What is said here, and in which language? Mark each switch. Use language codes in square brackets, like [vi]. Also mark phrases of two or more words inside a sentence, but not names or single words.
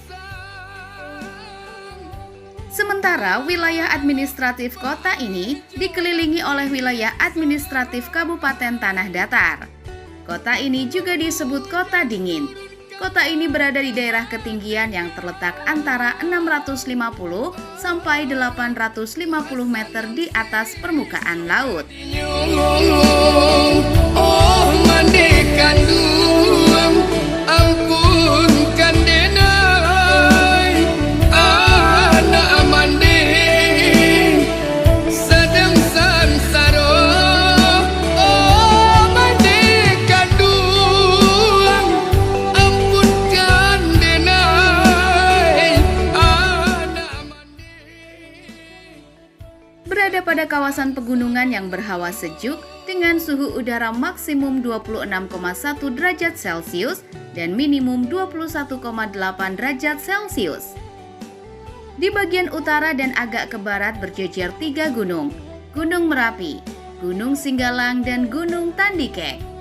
[id] Sementara wilayah administratif kota ini dikelilingi oleh wilayah administratif Kabupaten Tanah Datar. Kota ini juga disebut Kota Dingin. Kota ini berada di daerah ketinggian yang terletak antara 650 sampai 850 meter di atas permukaan laut. [min] Oh mandekan duang, ampunkan denai anak mande sedang sansaro. Oh mandekan duang, ampunkan denai anak mande. [id] Berada pada kawasan pegunungan yang berhawa sejuk dengan suhu udara maksimum 26,1 derajat Celcius dan minimum 21,8 derajat Celcius. Di bagian utara dan agak ke barat berjejer 3 gunung, Gunung Merapi, Gunung Singgalang, dan Gunung Tandike.